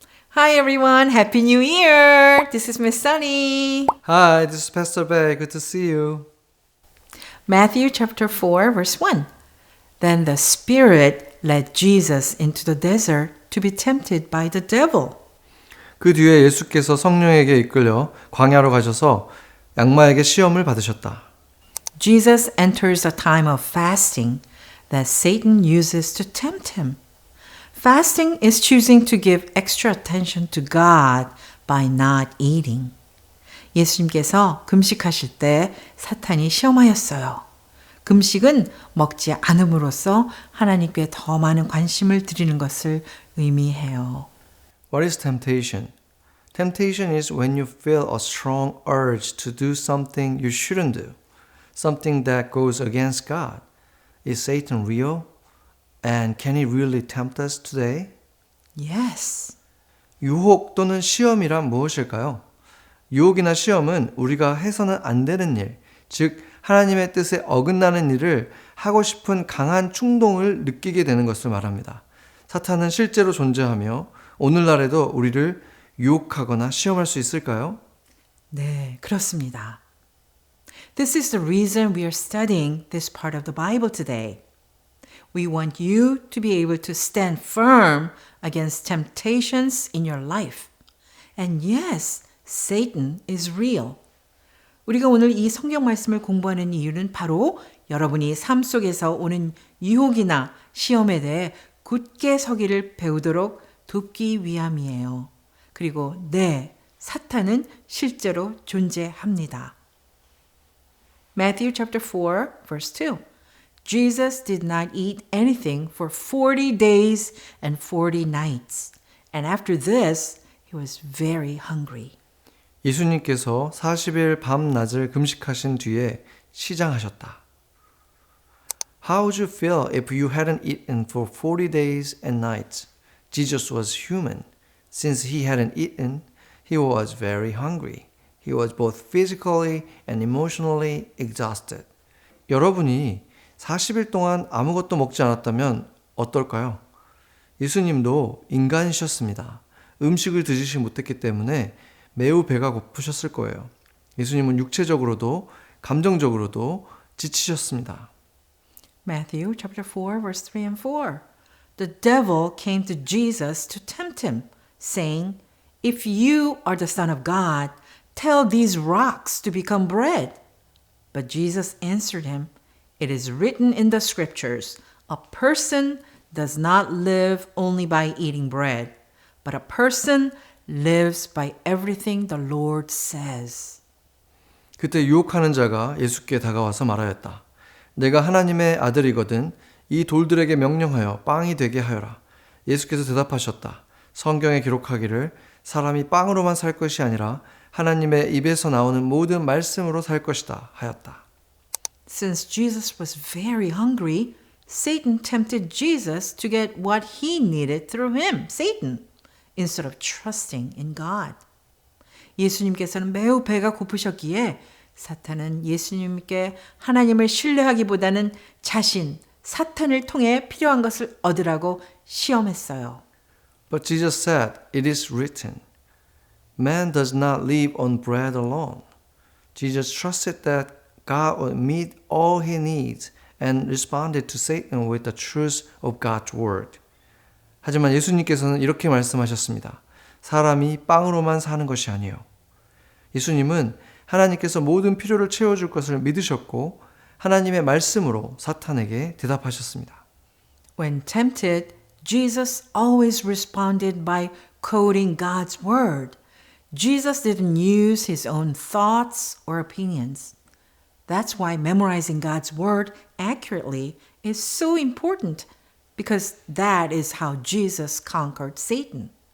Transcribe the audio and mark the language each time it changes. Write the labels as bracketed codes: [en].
[en] Hi everyone, Happy New Year! This is Miss Sunny. Hi, this is Pastor Bay. Good to see you. Matthew chapter 4 verse 1. Then the Spirit led Jesus into the desert to be tempted by the devil. [ko] 그 뒤에 예수께서 성령에게 이끌려 광야로 가셔서 악마에게 시험을 받으셨다. [en] Jesus enters a time of fasting that Satan uses to tempt him. Fasting is choosing to give extra attention to God by not eating. [ko] 예수님께서 금식하실 때 사탄이 시험하였어요. 금식은 먹지 않음으로써 하나님께 더 많은 관심을 드리는 것을 의미해요. [en] What is temptation? Temptation is when you feel a strong urge to do something you shouldn't do, something that goes against God. Is Satan real? And can he really tempt us today? Yes. [ko] 유혹 또는 시험이란 무엇일까요? 유혹이나 시험은 우리가 해서는 안 되는 일, 즉 하나님의 뜻에 어긋나는 일을 하고 싶은 강한 충동을 느끼게 되는 것을 말합니다. 사탄은 실제로 존재하며 오늘날에도 우리를 유혹하거나 시험할 수 있을까요? 네, 그렇습니다. [en] This is the reason we are studying this part of the Bible today. We want you to be able to stand firm against temptations in your life. And yes, Satan is real. [ko] 우리가 오늘 이 성경 말씀을 공부하는 이유는 바로 여러분이 삶 속에서 오는 유혹이나 시험에 대해 굳게 서기를 배우도록 돕기 위함이에요. 그리고 네, 사탄은 실제로 존재합니다. [en] Matthew chapter 4 verse 2. Jesus did not eat anything for 40 days and 40 nights. And after this, he was very hungry. [ko] 예수님께서 40일 밤낮을 금식하신 뒤에 시장하셨다. [en] How would you feel if you hadn't eaten for 40 days and nights? Jesus was human. Since he hadn't eaten, he was very hungry. He was both physically and emotionally exhausted. [ko] 여러분이 40일 동안 아무것도 먹지 않았다면 어떨까요? 예수님도 인간이셨습니다. 음식을 드시지 못했기 때문에 매우 배가 고프셨을 거예요. 예수님은 육체적으로도 감정적으로도 지치셨습니다. [en] Matthew chapter 4 verse 3 and 4. The devil came to Jesus to tempt him, saying, If you are the Son of God, tell these rocks to become bread. But Jesus answered him, It is written in the scriptures, a person does not live only by eating bread, but a person lives by everything the Lord says. [ko] 그때 유혹하는 자가 예수께 다가와서 말하였다. 내가 하나님의 아들이거든 이 돌들에게 명령하여 빵이 되게 하여라. 예수께서 대답하셨다. 성경에 기록하기를 사람이 빵으로만 살 것이 아니라 하나님의 입에서 나오는 모든 말씀으로 살 것이다 하였다. [en] Since Jesus was very hungry, Satan tempted Jesus to get what he needed through him, Satan, instead of trusting in God. [ko] 예수님께서는 매우 배가 고프셨기에 사탄은 예수님께 하나님을 신뢰하기보다는 자신, 사탄을 통해 필요한 것을 얻으라고 시험했어요. [en] But Jesus said, "It is written, man does not live on bread alone." Jesus trusted that God would meet all he needs and responded to Satan with the truth of God's word. [ko] 하지만 예수님께서는 이렇게 말씀하셨습니다. 사람이 빵으로만 사는 것이 아니에요. 예수님은 하나님께서 모든 필요를 채워줄 것을 믿으셨고 하나님의 말씀으로 사탄에게 대답하셨습니다. [en] When tempted, Jesus always responded by quoting God's word. Jesus didn't use his own thoughts or opinions. That's why memorizing God's word accurately is so important, because that is how Jesus conquered Satan.